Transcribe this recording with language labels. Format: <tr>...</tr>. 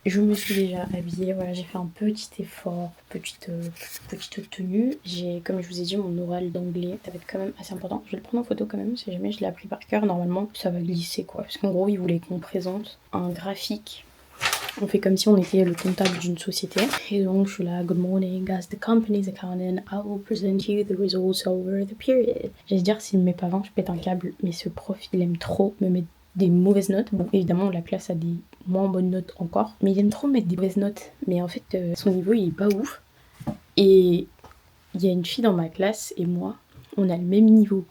<fr>Je me suis déjà habillée. Voilà, j'ai fait un petit effort, petite tenue. J'ai, comme je vous ai dit, mon oral d'anglais. Ça va être quand même assez important. Je vais le prendre en photo quand même, si jamais je l'ai appris par cœur. Normalement, ça va glisser quoi. Parce qu'en gros, ils voulaient qu'on présente un graphique. On fait comme si on était le comptable d'une société. Et donc je suis là,</fr> <en>good morning, as the company's accountant, I will present you the results over the period.</en> <fr>J'allais dire, s'il me met pas 20, je pète un câble. Mais ce prof, il aime trop me mettre des mauvaises notes. Bon, évidemment, la classe a des moins bonnes notes encore. Mais il aime trop me mettre des mauvaises notes. Mais en fait, son niveau, il est pas ouf. Et il y a une fille dans ma classe et moi, on a le même niveau.</fr>